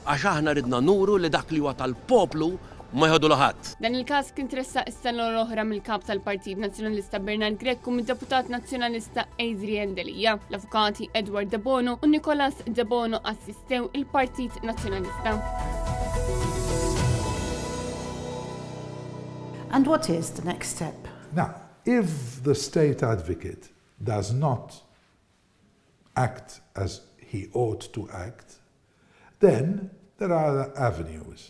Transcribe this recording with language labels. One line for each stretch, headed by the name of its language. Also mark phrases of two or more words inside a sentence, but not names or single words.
Maltese: għax aħna ridna nuru li dak li huwa tal-poplu ma jħodu laħat. Dan il-każ kien tressaq is-sena l-oħra mill-kap tal-Partit Nazzjonalista Bernard Grekk u mid-deputat nazzjonalista Adrian Delija. L-avukati Edward De Bono u Nicolas De Bono assistew il-Partit Nazzjonalista.
English: And what is the next step? Now, if the state advocate does not act as he ought to act, then there are other avenues.